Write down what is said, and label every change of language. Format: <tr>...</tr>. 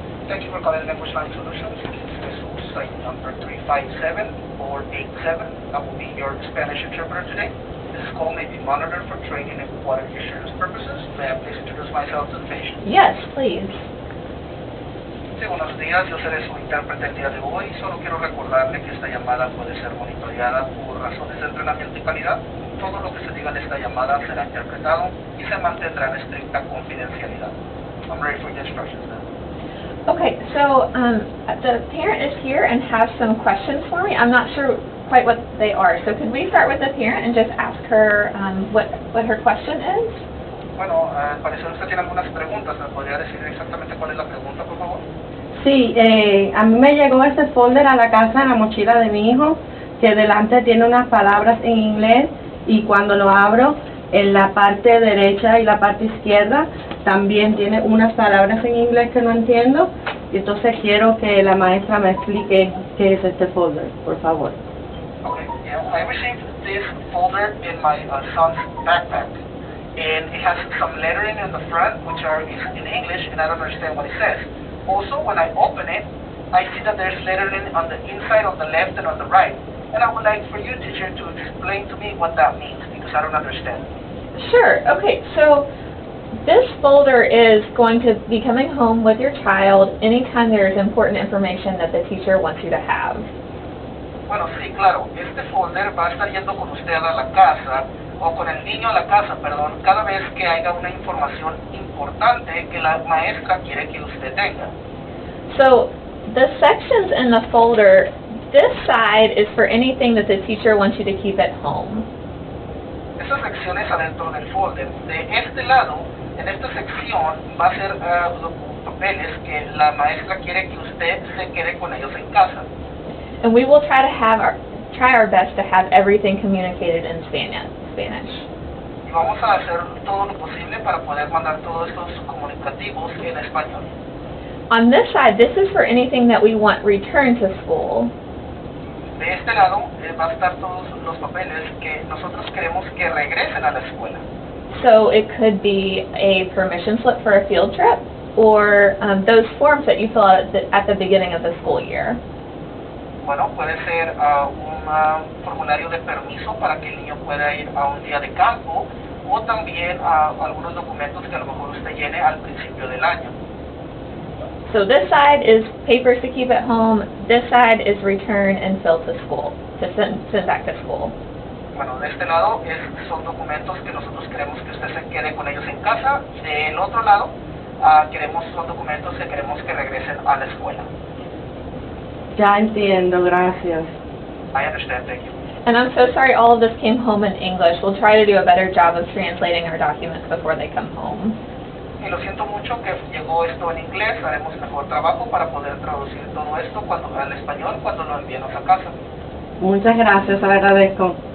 <en>Thank you for calling Language Line Solutions. This is site number 357-487. I will be your Spanish interpreter today. This call may be monitored for training and quality assurance purposes. May I please introduce myself to the patient? Yes, please.</en> <es>Sí, buenos días. Yo seré su intérprete el día de hoy. Solo quiero recordarle que esta llamada puede ser monitoreada por razones de entrenamiento y calidad. Todo lo que se diga en esta llamada será interpretado y se mantendrá en estricta confidencialidad.</es> <en>I'm ready for your instructions now. Okay, so the parent is here and has some questions for me. I'm not sure quite what they are. So could we start with the parent and just ask her what her question is?</en> <es>Bueno, al parecer usted tiene algunas preguntas. ¿Me podría decir exactamente cuál es la pregunta, por favor? Sí, a mí me llegó este folder a la casa en la mochila de mi hijo, que delante tiene unas palabras en inglés y cuando lo abro, en la parte derecha y la parte izquierda también tiene unas palabras en inglés que no entiendo, y entonces quiero que la maestra me explique qué es este folder, por favor.</es> <en>Okay, yeah, I received this folder in my son's backpack, and it has some lettering in the front, which is in English, and I don't understand what it says. Also, when I open it, I see that there's lettering on the inside, on the left, and on the right, and I would like for you, teacher, to explain to me what that means, because I don't understand. Sure. Okay, so this folder is going to be coming home with your child anytime there is important information that the teacher wants you to have.</en> <es>Bueno, sí, claro. Este folder va a estar yendo con usted a la casa, o con el niño a la casa, perdón, cada vez que haya una información importante que la maestra quiere que usted tenga.</es> <en>So the sections in the folder, this side is for anything that the teacher wants you to keep at home.</en> <es>Esas secciones adentro del folder. De este lado, en esta sección, va a ser los papeles que la maestra quiere que usted se quede con ellos en casa.</es> <en>And we will try our best to have everything communicated in Spanish.</en> <es>Y vamos a hacer todo lo posible para poder mandar todos estos comunicativos en español.</es> <en>On this side, this is for anything that we want returned to school.</en> <es>De este lado va a estar todos los papeles que nosotros queremos que regresen a la escuela.</es> <en>So it could be a permission slip for a field trip, or those forms that you fill out at the beginning of the school year.</en> <es>Bueno, puede ser un formulario de permiso para que el niño pueda ir a un día de campo, o también algunos documentos que a lo mejor usted llene al principio del año.</es> <en>So this side is papers to keep at home. This side is return and fill to school, to send back to school.</en> <es>Bueno, de este lado son documentos que nosotros queremos que usted se quede con ellos en casa. Del otro lado, son documentos que queremos que regresen a la escuela. Ya entiendo, gracias.</es> <en>I understand, thank you. And I'm so sorry all of this came home in English. We'll try to do a better job of translating our documents before they come home.</en> <es>Y lo siento mucho que llegó esto en inglés. Haremos mejor trabajo para poder traducir todo esto al español cuando lo enviemos a casa. Muchas gracias, le agradezco.</es>